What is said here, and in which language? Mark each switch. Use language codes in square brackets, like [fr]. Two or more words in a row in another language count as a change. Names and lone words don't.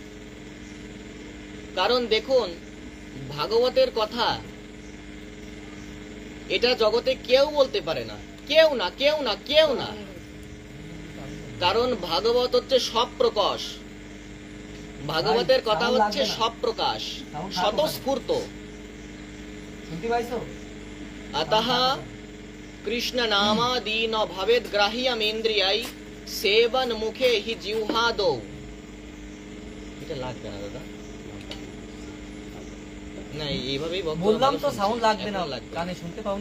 [bn] কারণ দেখুন, ভাগবতের কথা এটা জগতে কেউ বলতে পারে না, কেউ না, কেউ না, কেউ না। কারণ ভাগবত হচ্ছে সব প্রকাশ, ভাগবতের কথা সাউন্ড হচ্ছে লাগবে না। সব প্রকাশ, সাউন্ড স্বতঃস্ফূর্ত। শুনতে পাইছো? [sa] अतः कृष्ण नामादि न भवेद ग्राह्यमेन्द्रियाय सेवन मुखे हि जिह्वादौ। [bn] এটা লাগবে না দাদা, না এইভাবেই বক্তব্য বললাম ভালো তো শুনছি, সাউন্ড লাগবে না, এখন লাগবে না। কানে শুনতে পাওনি?